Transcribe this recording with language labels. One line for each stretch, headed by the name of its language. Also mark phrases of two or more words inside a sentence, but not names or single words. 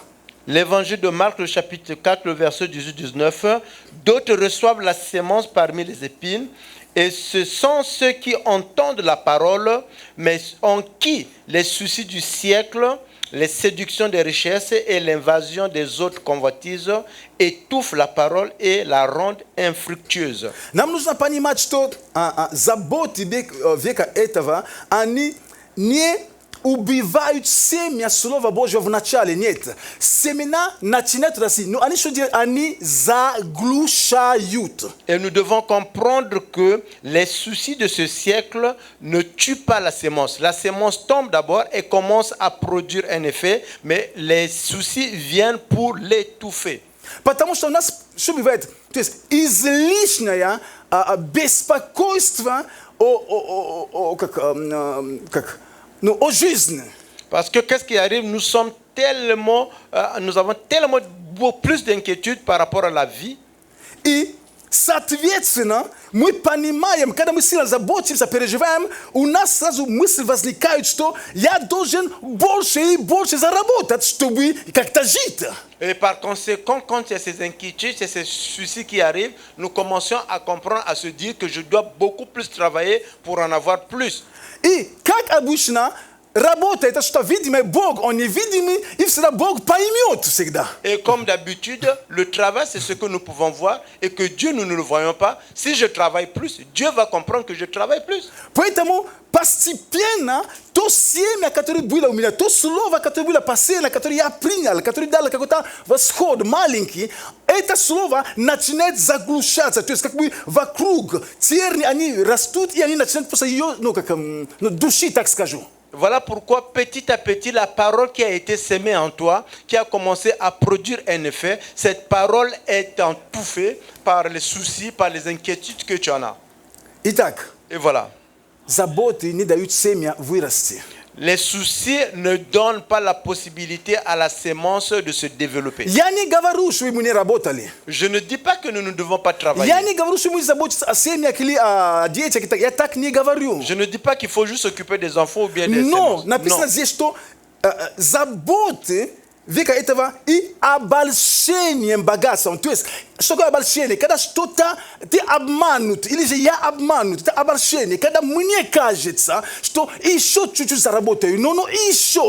French: l'évangile de Marc, le chapitre 4, le verset 18-19. D'autres reçoivent la sémence parmi les épines, et ce sont ceux qui entendent la parole, mais en qui les soucis du siècle, les séductions des richesses et l'invasion des autres convoitises étouffent la parole et la rendent infructueuse.
Russian: Нам нужно понимать, что заботы века этого, они не убивают семя Слова Божьего в начале. Нет. Семена начинают расти, но они что делают? Они заглушают.
French: Et nous devons comprendre que les soucis de ce siècle ne tuent pas la sémence. La sémence tombe d'abord et commence à produire un effet, mais les soucis viennent pour l'étouffer.
Russian: Потому что у нас что бывает? То есть излишнее беспокойство о жизни.
French: Parce que qu'est-ce qui arrive? Nous avons tellement beaucoup plus d'inquiétude par rapport à la vie.
Russian: И, соответственно, мы понимаем, когда мы сильно заботимся, переживаем, у нас сразу мысль возникает, что я должен больше и больше заработать, чтобы как-то жить.
French: Et par conséquent, quand il y a ces inquiétudes, il y a ces soucis qui arrivent, nous commençons à comprendre, à se dire que je dois beaucoup plus travailler pour en avoir plus.
Russian: И, как обычно, работа это что видимый Бог, он невидимый, и всегда Бог поймет всегда.
French: Et comme d'habitude, le travail, c'est ce que nous pouvons voir et que Dieu, nous ne le voyons pas. Si je travaille plus, Dieu va comprendre que je travaille plus.
Russian: Поэтому постепенно то семя, которое было у меня, то слово, которое было посеяно, которое я принял, которое дало какой-то восход маленький, это слово начинает заглушаться. То есть как бы вокруг терни, они растут, и они начинают просто ее, душить, так скажу.
French: Voilà pourquoi petit à petit, la parole qui a été sémée en toi, qui a commencé à produire un effet, cette parole est étouffée par les soucis, par les inquiétudes que tu en as.
Russian: Итак,
French: Et voilà.
Russian: заботы не дают семя вырасти.
French: Les soucis ne donnent pas la possibilité à la sémence de se développer.
Russian: Я не говорю, что мы не работали.
French: Je ne dis pas que nous ne devons pas travailler.
Russian: Я не говорю, что мы заботимся о семьях или о детях. Я так не говорю.
French: Je ne dis pas qu'il faut juste s'occuper des enfants ou bien des
Russian: Но
French: sémences.
Russian: написано
French: Non.
Russian: здесь, что заботы века этого и обольщением богатством. То есть, что такое обольщение? Когда что-то ты обманут, или же я обманут, это обольщение. Когда мне кажется, что еще чуть-чуть заработаю, но еще.